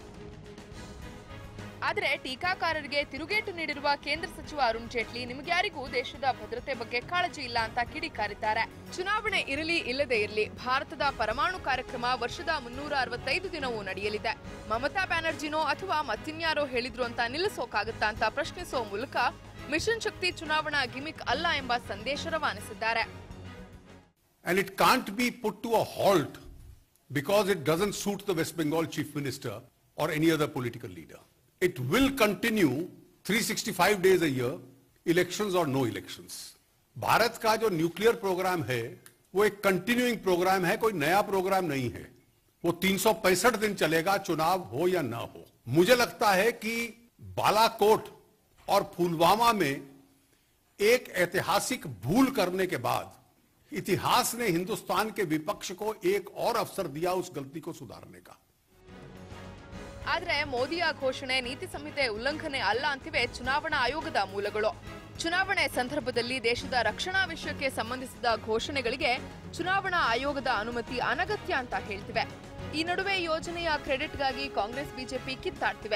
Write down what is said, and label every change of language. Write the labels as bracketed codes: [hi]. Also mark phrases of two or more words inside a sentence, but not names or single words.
[kn] ಆದರೆ ಟೀಕಾಕಾರರಿಗೆ ತಿರುಗೇಟು ನೀಡಿರುವ ಕೇಂದ್ರ ಸಚಿವ ಅರುಣ್ ಜೇಟ್ಲಿ ನಿಮಗ್ಯಾರಿಗೂ ದೇಶದ ಭದ್ರತೆ ಬಗ್ಗೆ ಕಾಳಜಿ ಇಲ್ಲ ಅಂತ ಕಿಡಿಕಾರಿದ್ದಾರೆ. ಚುನಾವಣೆ ಇರಲಿ ಇಲ್ಲದೇ ಇರಲಿ, ಭಾರತದ ಪರಮಾಣು ಕಾರ್ಯಕ್ರಮ ವರ್ಷದ 365 ದಿನವೂ ನಡೆಯಲಿದೆ. ಮಮತಾ ಬ್ಯಾನರ್ಜಿನೋ ಅಥವಾ ಮತ್ತಿನ್ಯಾರೋ ಹೇಳಿದ್ರು ಅಂತ ನಿಲ್ಲಿಸೋಕಾಗುತ್ತಾ ಅಂತ ಪ್ರಶ್ನಿಸುವ ಮೂಲಕ ಮಿಷನ್ ಶಕ್ತಿ ಚುನಾವಣಾ ಗಿಮಿಕ್ ಅಲ್ಲ ಎಂಬ ಸಂದೇಶ ರವಾನಿಸಿದ್ದಾರೆ. [en] And it can't be put to a halt because it doesn't suit the West Bengal Chief Minister or any other political leader. It will continue 365 days a year, elections or no elections. [hi] भारत का जो [en] nuclear program [hi] है वो एक [en] continuing program [hi] है, कोई नया प्रोग्राम नहीं है. वो 365 दिन चलेगा, चुनाव हो या ना हो. मुझे लगता है कि बालाकोट और पुलवामा में एक ऐतिहासिक भूल करने के बाद इतिहास ने हिंदुस्तान के विपक्ष को एक और अवसर दिया उस गलती को सुधारने का. [kn] ಆದರೆ ಮೋದಿಯ ಘೋಷಣೆ ನೀತಿ ಸಂಹಿತೆ ಉಲ್ಲಂಘನೆ ಅಲ್ಲ ಅಂತಿವೆ ಚುನಾವಣಾ ಆಯೋಗದ ಮೂಲಗಳು. ಚುನಾವಣೆ ಸಂದರ್ಭದಲ್ಲಿ ದೇಶದ ರಕ್ಷಣಾ ವಿಷಯಕ್ಕೆ ಸಂಬಂಧಿಸಿದ ಘೋಷಣೆಗಳಿಗೆ ಚುನಾವಣಾ ಆಯೋಗದ ಅನುಮತಿ ಅನಗತ್ಯ ಅಂತ ಹೇಳ್ತಿವೆ. ಈ ನಡುವೆ ಯೋಜನೆಯ ಕ್ರೆಡಿಟ್ಗಾಗಿ ಕಾಂಗ್ರೆಸ್ ಬಿಜೆಪಿ ಕಿತ್ತಾಡ್ತಿವೆ.